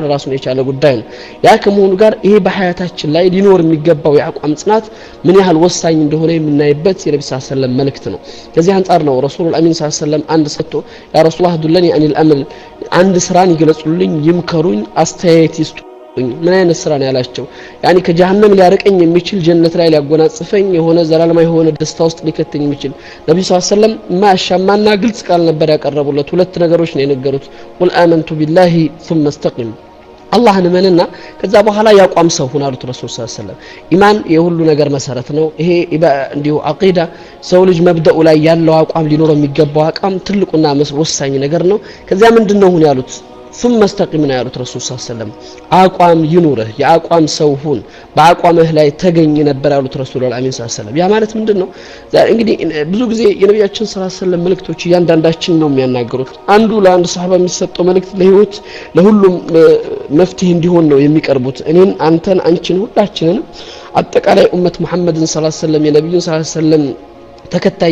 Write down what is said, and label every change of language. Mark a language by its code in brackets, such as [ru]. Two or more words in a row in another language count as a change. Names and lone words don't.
[am] ራሱን የቻለ ጉዳይ ነው። ያ ከመሆኑ ጋር ይሄ በሐያታችን ላይ ሊኖር የሚገባው የአቋም ጽናት ምን ያህል ወሳኝ እንደሆነ የምናይበት የነብዩ [ar] صلى الله عليه وسلم [am] መልእክት ነው። ከዚህ አንፃር ነው ረሱሉል አሚን [ar] صلى الله عليه وسلم [am] አንድ ሰጥቶ [ar] يا رسول الله دلني على العمل፣ [am] አንድ ስራን ይገለጹልኝ፣ ይምከሩኝ፣ አስተያየት ይስጡ። ምን አይነት ስራ ነው ያላቸው? ያኒ ከጀሃነም ሊያርቀኝ የሚችል ጀነት ላይ ሊያጎናጽፈኝ የሆነ ዘላለማዊ የሆነ ደስታ ውስጥ ሊከተኝ የሚችል ነብዩ [ar] صلى الله عليه وسلم [am] ማሻማና ግልጽ ቃል ነበር ያቀረቡለት። ሁለት ነገሮች ነው የነገሩት። [ar] قل آمنت بالله ثم استقم፣ [am] አላህን እመንና ከዛ በኋላ ያቋም ሰው ሁን አሉት ረሱል [ar] صلى الله عليه وسلم። [am] ኢማን የሁሉ ነገር መሰረት ነው። ይሄ እንዲሁ አቂዳ ሰው ልጅ መብደኡ ላይ ያለው አቋም ሊኖረው የሚገባው አቋም ትልቁና ወሳኝ ነገር ነው። ከዚያ ምንድነው ሁን ያሉት? [ar] ثم استقم [am] ነው ያሉት ረሱል [ar] صلى الله عليه وسلم። [am] አቋም ይኑርህ፣ የአቋም ሰው ሁን፣ በአቋምህ ላይ ተገኝ ነበር ያሉት ረሱል አሚን [ar] صلى الله عليه وسلم። [am] ያ ማለት ምንድነው? እንግዲህ ብዙ ጊዜ የነብያችን [ar] صلى الله عليه وسلم [am] መልእክቶች እያንዳንዳችን ነው የሚያናገሩት። አንዱ ለአንድ ሰሃባ የሚሰጠው መልእክት ለህይወት ለሁሉም መፍትሄ እንዲሆን ነው የሚቀርቡት። እኔን፣ አንተን፣ አንቺን፣ ሁላችንን አጠቃላይ ኡመት መሐመድን [ar] صلى الله عليه وسلم [am] የነብዩን [ar] صلى الله عليه وسلم [am] ተከታይ